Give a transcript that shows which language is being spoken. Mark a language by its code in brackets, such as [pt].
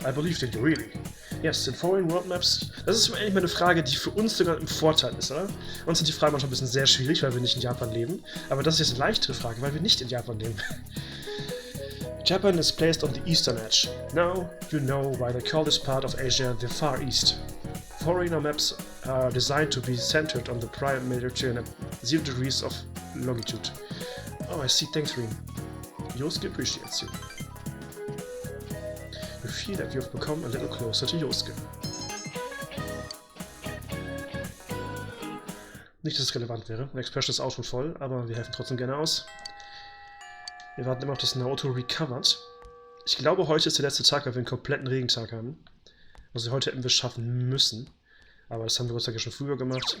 [en] I believed in you, really. Yes, in foreign world maps. [de] Das ist eigentlich mal eine Frage, die für uns sogar im Vorteil ist, oder? Uns sind die Fragen manchmal ein bisschen sehr schwierig, weil wir nicht in Japan leben. Aber das ist jetzt eine leichtere Frage, weil wir nicht in Japan leben. [en] Japan is placed on the eastern edge. Now you know why they call this part of Asia the Far East. Foreigner maps are designed to be centered on the prime meridian at 0 degrees of longitude. Oh, I see. Thanks, Rin. Yosuke appreciates you. You feel that you've become a little closer to Yosuke. [de] Nicht, dass es relevant wäre. Die Expression ist auch schon voll, aber wir helfen trotzdem gerne aus. Wir warten immer auf das Naoto recovered. Ich glaube, heute ist der letzte Tag, weil wir einen kompletten Regentag haben. Also heute hätten wir es schaffen müssen. Aber das haben wir heutzutage schon früher gemacht.